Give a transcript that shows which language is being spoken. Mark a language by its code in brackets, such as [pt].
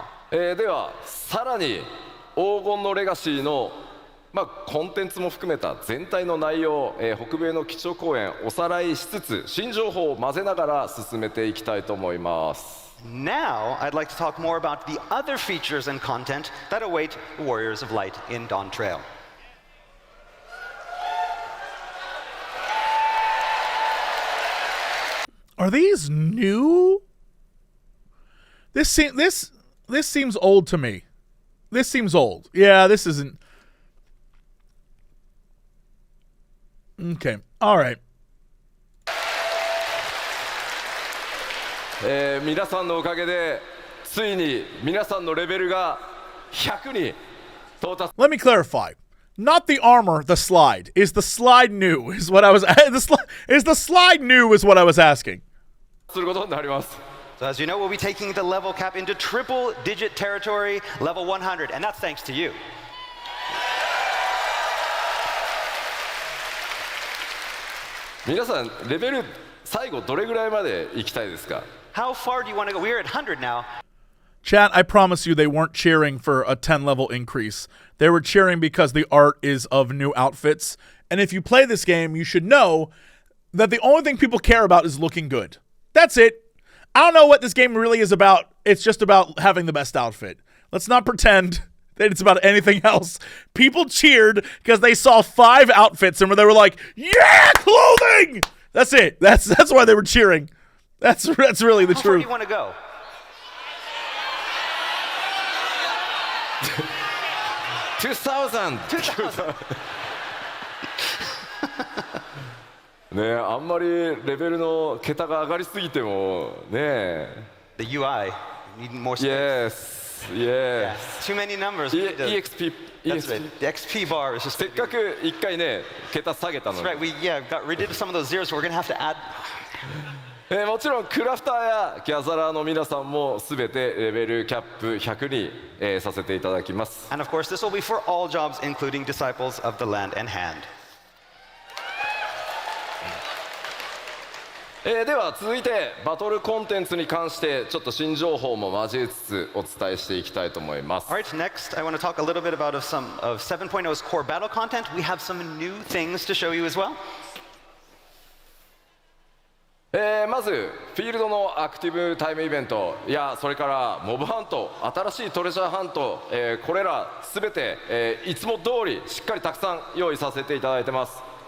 [ja] ではさらに黄金のレガシーのコンテンツも含めた全体の内容、北米の基調講演おさらいしつつ新情報を混ぜながら進めていきたいと思います。 [en] Now, I'd like to talk more about the other features and content that await the Warriors of Light in Dawn Trail. Are these new? This seems old to me. This seems old. Yeah, this isn't. Okay. All right. [ja] 皆さんのおかげでついに皆さんのレベルが100に到達。 [en] Let me clarify. Not the armor, the slide. Is the slide new? Is what I was. Is the slide new? Is what I was asking. [ja] することになります。 [en] So as you know, we'll be taking the level cap into triple-digit territory, level 100, and that's thanks to you. [ja] 皆さんレベル最後どれぐらいまで行きたいですか？ [en] How far do you want to go? We're at 100 now. Chat, I promise you they weren't cheering for a 10 level increase. They were cheering because the art is of new outfits. And if you play this game, you should know that the only thing people care about is looking good. That's it. I don't know what this game really is about. It's just about having the best outfit. Let's not pretend that it's about anything else. People cheered because they saw 5 outfits and they were like, yeah, clothing! That's it. That's why they were cheering. That's really the How far do truth. you want to go? 2000! [ja] ねえ、あんまりレベルの桁が上がりすぎてもね。 [en] The UI. You need more space. Yes, Yeah. yes. Too many numbers. EXP, That's right. The XP bar is just. [ja] せっかく一回ね、桁下げたの [en] That's [ja] に。 [en] We got rid of some of those zeros, so we're gonna have to add. [ja] もちろんクラフターやギャザラーの皆さんもすべてレベルキャップ100に、させていただきます。 [en] And of course, this will be for all jobs, including disciples of the land and hand. [ja] では続いてバトルコンテンツに関してちょっと新情報も交えつつお伝えしていきたいと思います。 [en] All right, next I want to talk a little bit about some of 7.0's core battle content. We have some new things to show you as well. [ja] まずフィールドのアクティブタイムイベントやそれからモブハント、新しいトレジャーハント、これらすべて、いつも通りしっかりたくさん用意させていただいてます。